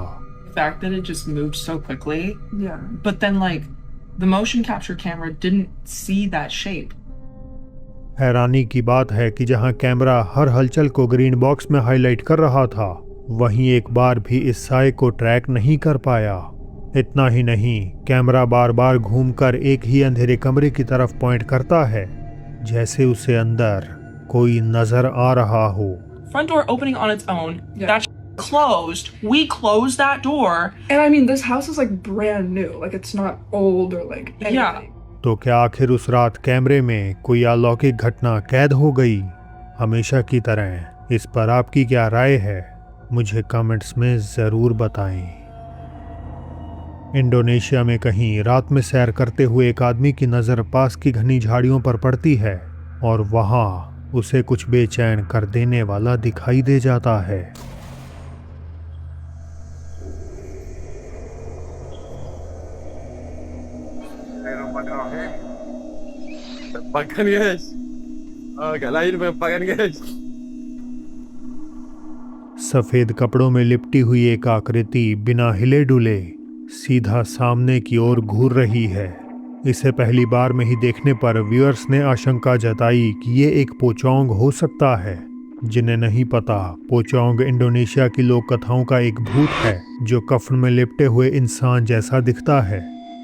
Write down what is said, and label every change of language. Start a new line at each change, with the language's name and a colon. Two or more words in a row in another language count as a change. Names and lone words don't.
English: fact that it just moved so quickly. Yeah. But then the motion capture camera didn't see that shape.
Hindi: हैरानी की बात है कि जहां कैमरा हर हलचल को
English: green box
Hindi: में हाईलाइट कर रहा था, वहीं एक बार भी इस साए को ट्रैक नहीं कर पाया। इतना ही नहीं, कैमरा बार बार घूमकर एक ही अंधेरे कमरे की तरफ पॉइंट करता है, जैसे उसे अंदर कोई नजर आ रहा हो।
English: Front door opening on its own. Yeah. That closed. We closed that door. And I mean, this house is like brand new. Like it's not old or like anything. Yeah.
Hindi: तो क्या आखिर उस रात कैमरे में कोई अलौकिक घटना कैद हो गई, हमेशा की तरह? इस पर आपकी क्या राय है, मुझे कमेंट्स में ज़रूर बताएं। इंडोनेशिया में कहीं रात में सैर करते हुए एक आदमी की नज़र पास की घनी झाड़ियों पर पड़ती है, और वहाँ उसे कुछ बेचैन कर देने वाला दिखाई दे जाता है।
Malay: Makan guys. Agak lain makan guys.
Hindi: सफ़ेद कपड़ों में लिपटी हुई एक आकृति बिना हिले डुले सीधा सामने की ओर घूर रही है। इसे पहली बार में ही देखने पर व्यूअर्स ने आशंका जताई कि ये एक पोचोंग हो सकता है। जिन्हें नहीं पता, पोचोंग इंडोनेशिया की लोक कथाओं का एक भूत है जो कफन में लिपटे हुए इंसान जैसा दिखता है।